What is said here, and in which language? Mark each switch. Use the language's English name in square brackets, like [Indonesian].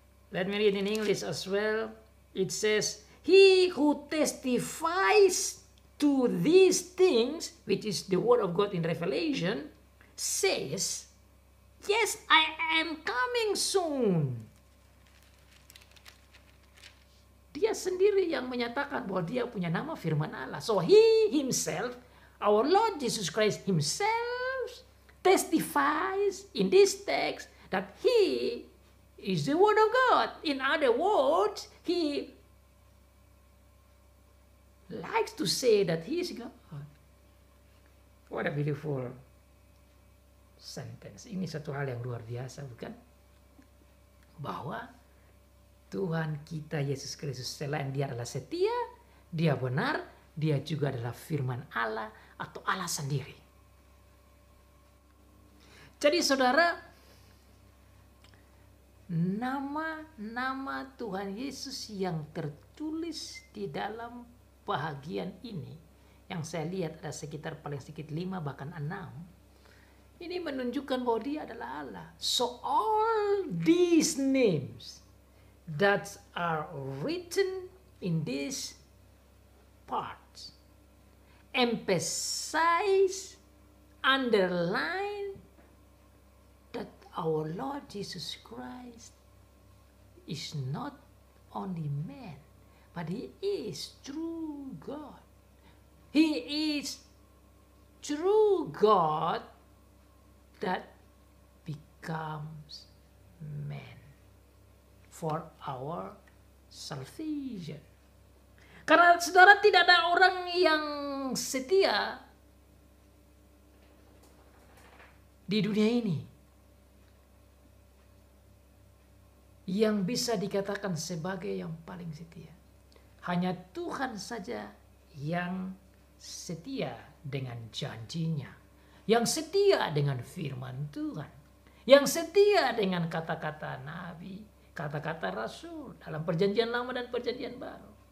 [English] Let me read in English as well. It says, "He who testifies to these things, which is the word of God in Revelation, says, yes, I am coming soon. [Indonesian] Dia sendiri yang menyatakan bahwa dia punya nama firman Allah. [English] So he himself, our Lord Jesus Christ himself, testifies in this text that he is the word of God. In other words, he likes to say that he is God. What a beautiful sentence. [Indonesian] Ini satu hal yang luar biasa, bukan? Bahwa Tuhan kita Yesus Kristus, selain dia adalah setia, dia benar, dia juga adalah firman Allah atau Allah sendiri. Jadi saudara, nama-nama Tuhan Yesus yang tertulis di dalam bahagian ini, yang saya lihat ada sekitar paling sedikit 5 bahkan 6, ini menunjukkan bahwa dia adalah Allah. [English] So all these names that are written in this part emphasize, underline that our Lord Jesus Christ is not only man, but he is true God. He is true God that becomes man for our salvation. [Indonesian] Karena saudara, tidak ada orang yang setia di dunia ini yang bisa dikatakan sebagai yang paling setia. Hanya Tuhan saja yang setia dengan janjinya, yang setia dengan firman Tuhan, yang setia dengan kata-kata nabi, kata-kata rasul dalam perjanjian lama dan perjanjian baru.